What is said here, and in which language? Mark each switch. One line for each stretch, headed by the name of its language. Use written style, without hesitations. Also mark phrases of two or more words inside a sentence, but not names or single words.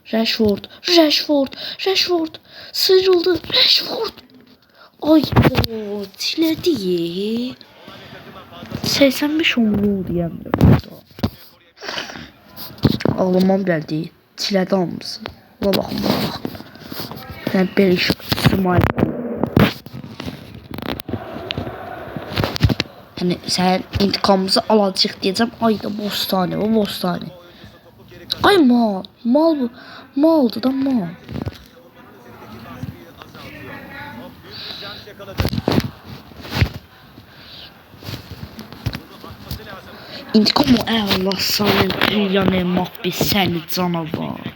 Turkish: Sıyrıldı. Rashford.
Azerbaijani: Ay o tilədi. 85 oldu yəni. Ağlamam gəldi. Tilədi hamısı. Buna baxın. Yəni belə iş smile.
Turkish: Hani sen intikamımızı alacak diyeceğim.
Azerbaijani: Ay da Bostani. Ay mal bu. Maldı da mal.
Turkish: İntikam o Allah sana Kylian Mbappe seni canavar.